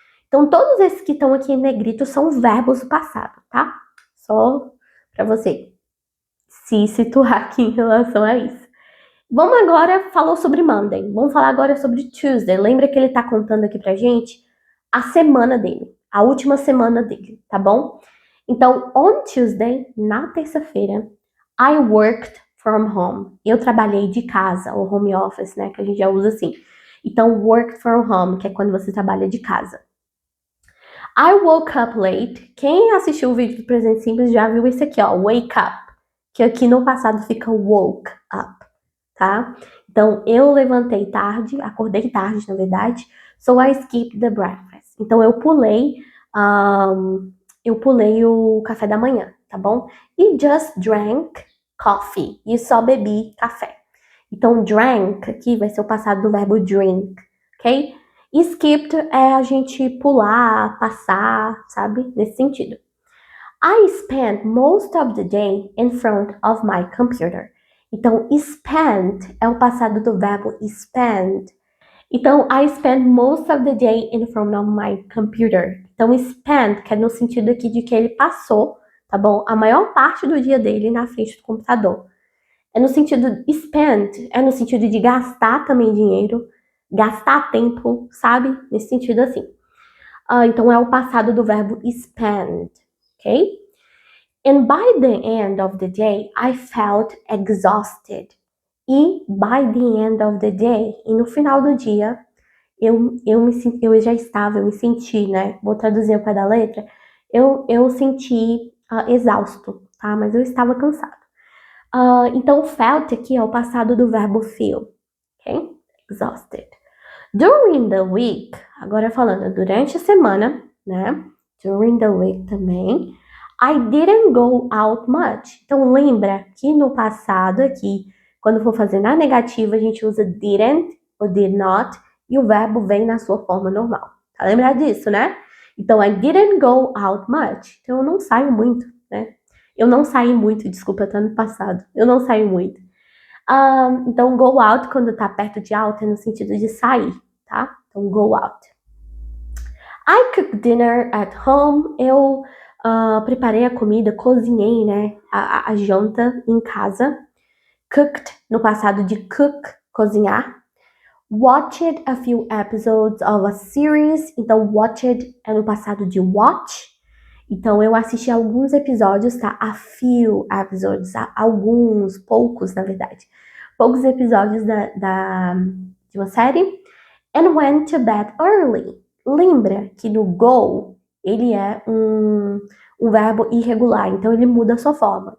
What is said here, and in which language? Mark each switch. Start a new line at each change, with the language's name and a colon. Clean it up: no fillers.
Portuguese: Então, todos esses que estão aqui em negrito são verbos do passado, tá? Só para você se situar aqui em relação a isso. Vamos agora, falou sobre Monday, vamos falar agora sobre Tuesday. Lembra que ele tá contando aqui pra gente a semana dele, a última semana dele, tá bom?
English: Então, on Tuesday,
Portuguese: na terça-feira,
English: I worked from home.
Portuguese: Eu trabalhei de casa, ou home office, né, que a gente já usa assim. Então, worked from home, que é quando você trabalha de casa.
English: I woke up late.
Portuguese: Quem assistiu o vídeo do presente simples já viu esse aqui, ó, wake up, que aqui no passado fica woke up, tá? Então, eu levantei tarde, acordei tarde, na verdade,
English: so I skipped the breakfast.
Portuguese: Então, eu pulei o café da manhã, tá bom? E
English: just drank coffee,
Portuguese: e só bebi café. Então, drank aqui vai ser o passado do verbo drink, ok? E skipped é a gente pular, passar, sabe? Nesse sentido.
English: I spent most of the day in front of my computer.
Portuguese: Então, spent é o passado do verbo spend.
English: Então, I spent most of the day in front of my computer.
Portuguese: Então, spent, que é no sentido aqui de que ele passou, tá bom? A maior parte do dia dele na frente do computador. É no sentido, spend, é no sentido de gastar também dinheiro, gastar tempo, sabe? Nesse sentido assim. Então, é o passado do verbo spend, ok?
English: And by the end of the day, I felt exhausted.
Portuguese: E
English: by the end of the day,
Portuguese: e no final do dia, eu me senti, né? Vou traduzir ao pé da letra. Eu senti exausto, tá? Mas eu estava cansado. Então, felt aqui é o passado do verbo feel, ok? Exhausted.
English: During the week,
Portuguese: agora falando durante a semana, né?
English: During the week
Portuguese: também.
English: I didn't go out much.
Portuguese: Então, lembra que no passado aqui, quando for fazer na negativa, a gente usa didn't ou did not e o verbo vem na sua forma normal. Tá lembrado disso, né?
English: Então, I didn't go out much.
Portuguese: Então, eu não saio muito, né? Eu não saí muito, desculpa, tá no passado. Eu não saio muito. Então, go out, quando tá perto de out, é no sentido de sair, tá? Então, go out.
English: I cooked dinner at home.
Portuguese: Eu preparei a comida, cozinhei, né? A janta em casa. Cooked, no passado de cook, cozinhar.
English: Watched a few episodes of a series.
Portuguese: Então, watched é no passado de watch. Então, eu assisti alguns episódios, tá? A few episodes, alguns, poucos, na verdade. Poucos episódios de uma série.
English: And went to bed early.
Portuguese: Lembra que no go, ele é um verbo irregular, então ele muda a sua forma.